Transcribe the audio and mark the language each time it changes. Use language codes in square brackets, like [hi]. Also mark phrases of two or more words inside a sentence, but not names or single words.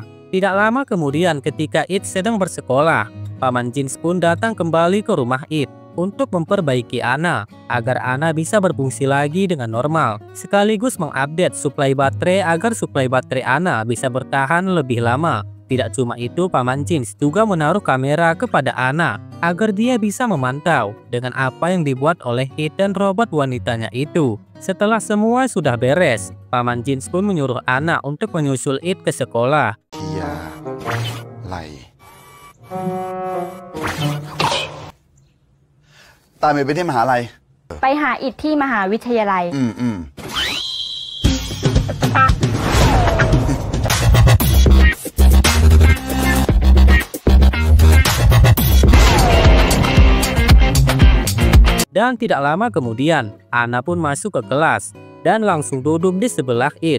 [id] Tidak lama kemudian ketika It sedang bersekolah, paman Jin pun datang kembali ke rumah It untuk memperbaiki Anna agar Anna bisa berfungsi lagi dengan normal, sekaligus mengupdate suplai baterai agar suplai baterai Anna bisa bertahan lebih lama. Tidak cuma itu, Paman Jins juga menaruh kamera kepada Anna agar dia bisa memantau dengan apa yang dibuat oleh It dan robot wanitanya itu. Setelah semua sudah beres, Paman Jins pun menyuruh Anna untuk menyusul It ke sekolah. Iya, [th] lai. ตามไปที่มหาลัย ไปหาอิฐที่มหาวิทยาลัย [id] Dan tidak lama kemudian, Anna pun masuk ke kelas dan langsung duduk di sebelah It.